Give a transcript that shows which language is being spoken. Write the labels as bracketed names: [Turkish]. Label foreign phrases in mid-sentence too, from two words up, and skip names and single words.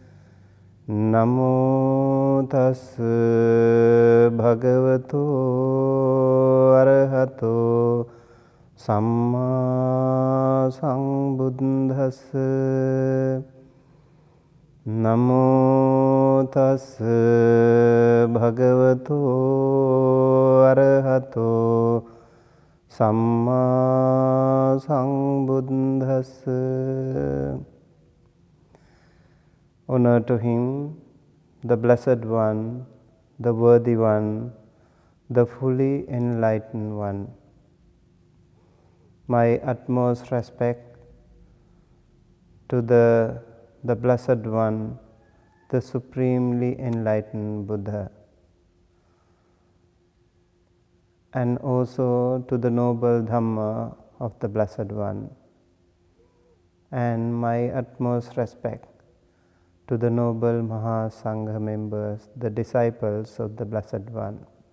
[Pali] Namo tassa bhagavato arahato samma sambuddhassa. Namo tassa bhagavato arahato samma sambuddhassa. [English] Honor to him, the Blessed One, the Worthy One, the fully enlightened one. My utmost respect to the Blessed One, the supremely enlightened Buddha, and also to the noble Dhamma of the Blessed One, and my utmost respect to the noble Mahasangha members, the disciples of the Blessed One.